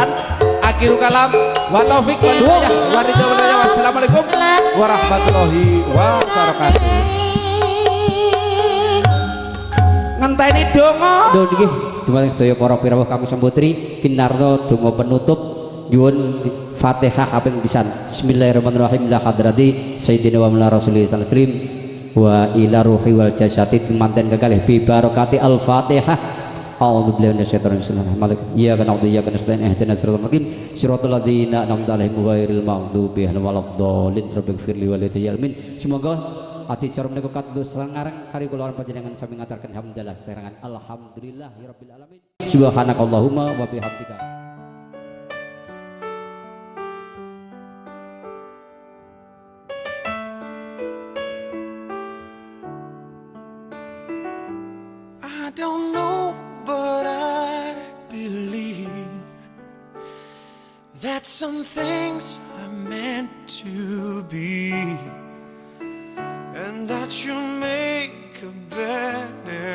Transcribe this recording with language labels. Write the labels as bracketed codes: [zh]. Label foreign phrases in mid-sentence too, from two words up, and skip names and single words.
[ar] آخر كلام وتوفيق والهداية ورضا. والسلام عليكم ورحمة الله وبركاته. [jv] Ngenteni donga. Lho nggih, dumateng sedaya para pirawuh Kakung Saputri kinarto donga penutup nyuwun Fatihah kaping pisan. [ar] بسم الله الرحمن الرحيم. لحضرة سيدنا ومولانا رسول الله صلى الله عليه وسلم وإلى روح والجسد [jv] manten kekalih [ar] ببركة الفاتحة. أعوذ بالله من الشيطان الرجيم. إياك نعبد وإياك نستعين اهدنا الصراط المستقيم صراط الذين أنعمت عليهم غير المغضوب عليهم ولا الضالين. رب اغفر لي ولي آمين. [jv] Semoga ati cara menika kados sangareng kari kula panjenengan sami ngaturken hamdalah serangan [ar] الحمد لله رب العالمين. سبحانك اللهم وبحمدك. [en] I don't know, but I believe that some things are meant to be, and that you make a better